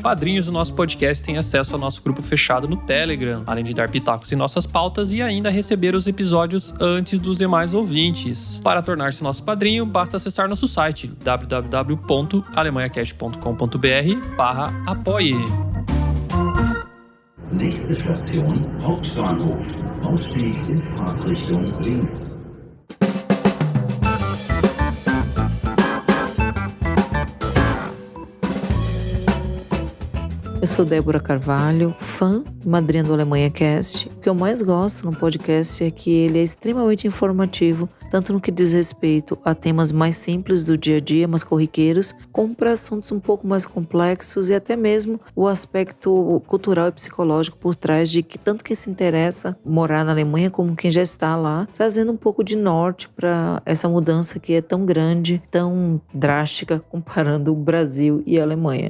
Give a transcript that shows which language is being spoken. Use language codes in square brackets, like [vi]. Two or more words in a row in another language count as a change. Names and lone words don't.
[pt] Padrinhos do nosso podcast têm acesso ao nosso grupo fechado no Telegram, além de dar pitacos em nossas pautas e ainda receber os episódios antes dos demais ouvintes. Para tornar-se nosso padrinho, basta acessar nosso site www.alemanhacast.com.br/apoie. [de] Nächste Station, Hauptbahnhof. Ausstieg in Fahrtrichtung links. [pt] Eu sou Débora Carvalho, fã e madrinha do Alemanha Cast. O que eu mais gosto no podcast é que ele é extremamente informativo, tanto no que diz respeito a temas mais simples do dia a dia, mais corriqueiros, como para assuntos um pouco mais complexos e até mesmo o aspecto cultural e psicológico por trás de que tanto quem se interessa morar na Alemanha como quem já está lá, trazendo um pouco de norte para essa mudança que é tão grande, tão drástica, comparando o Brasil e a Alemanha.